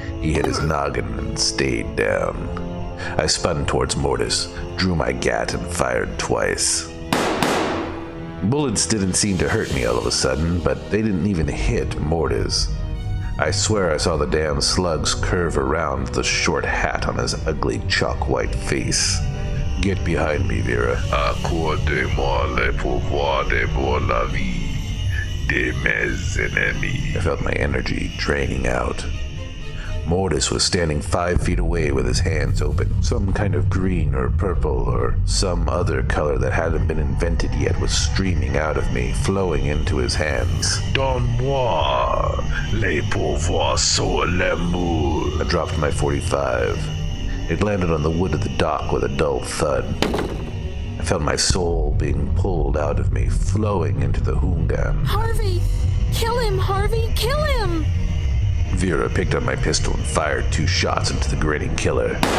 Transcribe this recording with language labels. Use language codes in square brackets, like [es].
[en] He hit his noggin and stayed down. I spun towards Mortis, drew my gat, and fired twice. Bullets didn't seem to hurt me all of a sudden, but they didn't even hit Mortis. I swear I saw the damn slugs curve around the short hat on his ugly chalk-white face. Get behind me, Vera. [fr] Accordez-moi le pouvoir de la vie de mes ennemis. [en] I felt my energy draining out. Mortis was standing 5 feet away with his hands open. Some kind of green or purple or some other color that hadn't been invented yet was streaming out of me, flowing into his hands. [fr] Donne-moi le pouvoir sur l'amour. [en] I dropped my .45. It landed on the wood of the dock with a dull thud. I felt my soul being pulled out of me, flowing into the hoongan. Harvey! Kill him, Harvey! Kill him! Vera picked up my pistol and fired 2 shots into the grinning killer.